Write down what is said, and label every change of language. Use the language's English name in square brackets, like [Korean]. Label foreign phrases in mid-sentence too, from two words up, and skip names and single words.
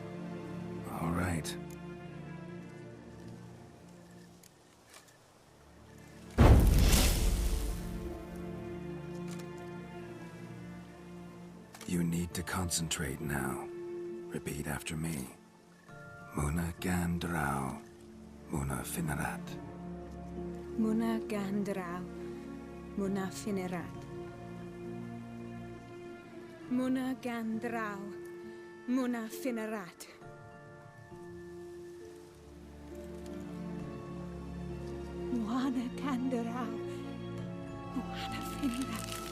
[English] All right. You need to concentrate now. Repeat after me. Muna Gandrau, Muna Finerat. Muna Gandrau, Muna Finerat. Muna Gandrau, Muna Finerat. Muna Gandrau, Muna Finerat.